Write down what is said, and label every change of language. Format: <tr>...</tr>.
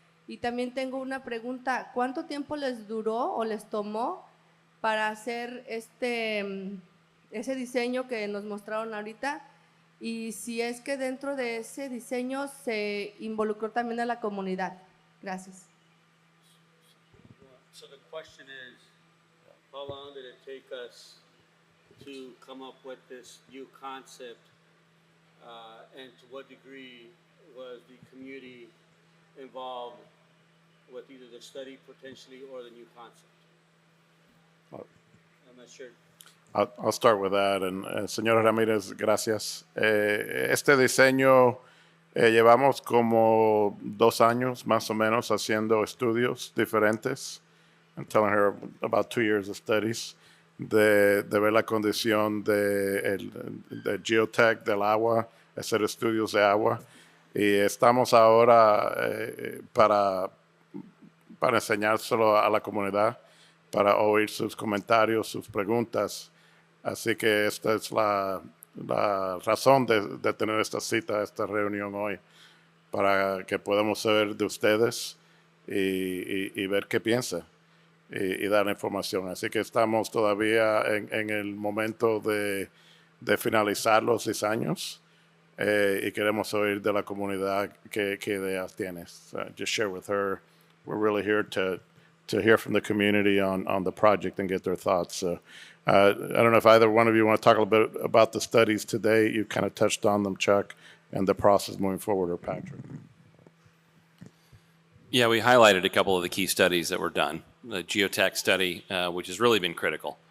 <es>Y también tengo una pregunta: ¿cuánto tiempo les duró o les tomó para hacer ese diseño que nos mostraron ahorita? Y si es que dentro de ese diseño se involucró también a la comunidad. Gracias.</es> <en>So the question is, how long did it take us to come up with this new concept, and to what degree was the community involved with either the study potentially or the new concept? I'm not sure. I'll start with that.</en> <es>Señora Ramírez, gracias. Este diseño llevamos como 2 años más o menos haciendo estudios diferentes.</es> <en>I'm telling her about 2 years of studies</en> <es>de ver la condición de geotech del agua, hacer estudios de agua. Y estamos ahora para enseñárselo a la comunidad, para oír sus comentarios, sus preguntas. Así que esta es la razón de tener esta cita, esta reunión hoy, para que podamos saber de ustedes y ver qué piensa y dar información. Así que estamos todavía en el momento de finalizar los diseños y queremos oír de la comunidad qué ideas tienes.</es> <en>So just share with her. We're really here to hear from the community on the project and get their thoughts. So I don't know if either one of you want to talk a little bit about the studies today. You kind of touched on them, Chuck, and the process moving forward, or Patrick. Yeah, we highlighted a couple of the key studies that were done. The geotech study, which has really been critical.</en>